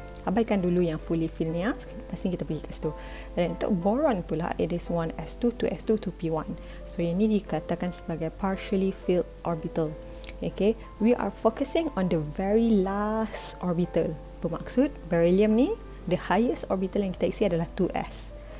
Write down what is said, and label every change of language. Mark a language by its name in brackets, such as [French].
[Malay] Abaikan dulu yang [English] fully filled [Malay] ni, pasti kita pergi ke situ. Dan untuk boron pula, [English] it is 1s2 2s2 2p1. [Malay] So ini dikatakan sebagai [English] partially filled orbital. Okay, we are focusing on the very last orbital. [Malay] Bermaksud beryllium ni [English] the highest orbital [Malay] yang kita isi adalah 2s.